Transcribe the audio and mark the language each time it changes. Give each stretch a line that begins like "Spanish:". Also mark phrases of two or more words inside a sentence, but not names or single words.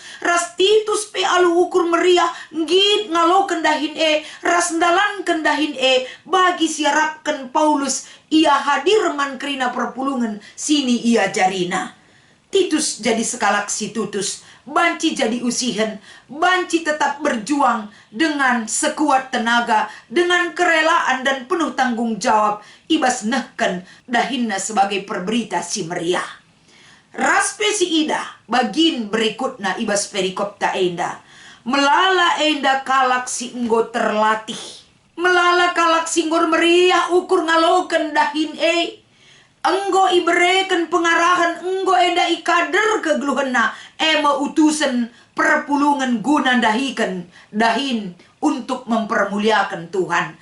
Batak Karo: Ras Titus pe alu ukur meriah ngid ngaloken dahin ras ndalanken dahin bagi siarapkan Paulus ia hadir man kerina perpulungan sini ia jarina. Titus jadi sekalak si tutus, banci jadi usihen, banci
Indonesian: tetap berjuang dengan sekuat tenaga, dengan kerelaan dan penuh tanggung jawab,
Batak Karo: ibas nehken dahinna sebagai perberita si meriah. Raspe si ida, bagin berikutna ibas perikop ta enda. Melala enda kalak si enggo terlatih. Melala kalak si ngor meriah ukur ngaloken dahin enggo ibereken pengarahan, enggo enda ikader kegeluhena, ema utusan perpulungan guna dahin
Indonesian: untuk mempermuliakan Tuhan.